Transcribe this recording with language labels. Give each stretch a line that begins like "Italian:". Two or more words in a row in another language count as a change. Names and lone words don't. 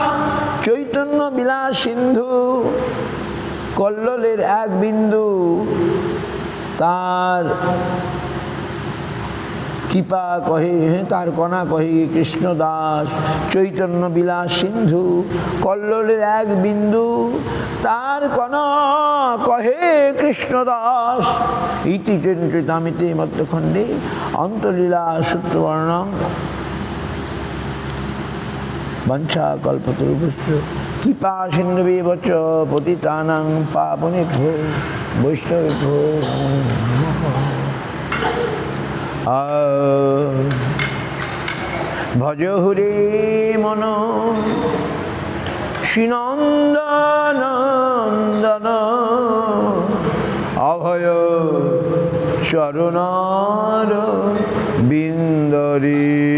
Bangla: চৈতন্য বিলাস সিন্ধু কল্লোলের এক বিন্দু তার কৃপা কহে তার কণা কহে কৃষ্ণদাস। চৈতন্য বিলাস সিন্ধু কল্লোলের এক বিন্দু তার কণা কহে কৃষ্ণদাস।
Sanskrit: ইতি চৈতামিতে মধ্যখণ্ডে অন্তলীলা সূত্রবর্ণং বাঞ্ছা কল্পতরুভ্যশ্চ কৃপা সিন্ধুবেব চ পতিতানাং পাবনেভ্যো বৈষ্ণবেভ্যো নমো নমঃ।
Bangla: ভজ হুরে মন শ্রীনন্দনন্দন অভয় চরণার বিন্দরে।